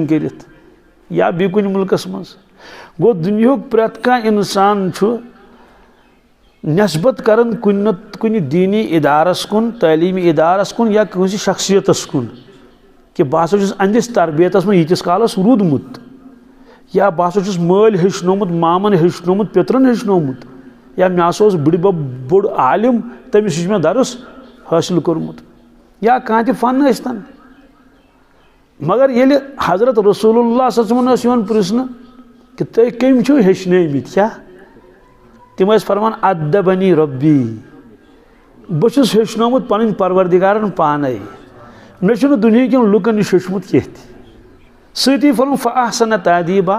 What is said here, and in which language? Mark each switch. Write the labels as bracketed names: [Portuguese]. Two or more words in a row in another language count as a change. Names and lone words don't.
[Kashmiri] کٔرِتھ یا بیٚیہِ کُنہِ مُلکس منٛز گوٚو دُنیہُک پرٛٮ۪تھ کانٛہہ انسان چھُ نٮ۪سبت کران کُنہِ نتہٕ کُنہِ دیٖنی ادارس کُن تعلیٖمی ادارس کُن یا کٲنٛسہِ شخصیتس کُن کہ بہٕ ہسا چھُس أہنٛدِس تربیتس منٛز ییٖتِس کالس روٗدمُت یا بہٕ ہسا چھُس مٲلۍ ہیٚچھنومُت مامن ہیٚچھنومُت پیترن ہیٚچھنومُت یا مےٚ ہسا اوس بٕڈِبب بوٚڑ عالِم تٔمِس نِش چھُ مےٚ درس حٲصِل کوٚرمُت یا کانٛہہ تہِ فن ٲسۍتن مگر ییٚلہِ حضرت رسول اللہ [Arabic] صلی اللہ علیہ وسلم [Kashmiri] ٲسۍ یِوان پرژھنہٕ کہ تُہۍ کٔمۍ چھِو ہیٚچھنٲومٕتۍ کیٛاہ تِم ٲسۍ فرمان [Arabic] ادبنی رۄبی [Kashmiri] بہٕ چھُس ہیٚچھنومُت پنٕنۍ پروردگارن پانے مےٚ چھُنہٕ دُنہِکٮ۪ن لُکن نِش ہیوٚچھمُت کینٛہہ تہِ سۭتی فرمو [Arabic] فاحسن تعدیٖبا